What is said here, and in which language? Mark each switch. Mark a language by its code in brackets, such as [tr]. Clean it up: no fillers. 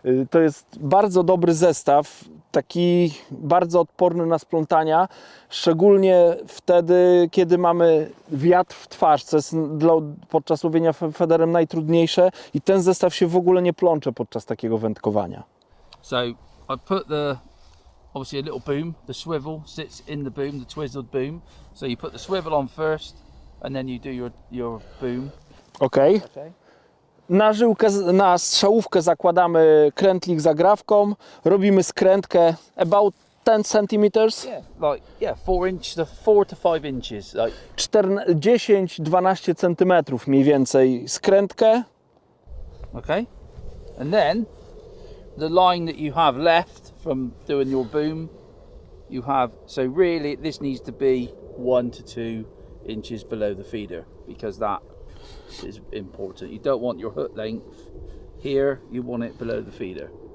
[pl] To jest bardzo dobry zestaw, taki bardzo odporny na splątania, szczególnie wtedy, kiedy mamy wiatr w twarz, co jest podczas łowienia federem najtrudniejsze i ten zestaw się w ogóle nie plącze podczas takiego wędkowania. [en] So I put obviously a little boom, the swivel sits in the boom, the twizzled boom. So you put the swivel on first and then you do your boom. Okay. [pl] Na strzałówkę zakładamy krętlik z agrawką, robimy skrętkę [en] about 10 centimeters. Yeah, 4 to 5 inches. [pl] 10-12 centymetrów mniej więcej skrętkę. [en] Okay. And then the line that you have left from doing your boom, you have, so really this needs to be 1 to 2 inches below the feeder because that is important. You don't want your hook length here, you want it below the feeder.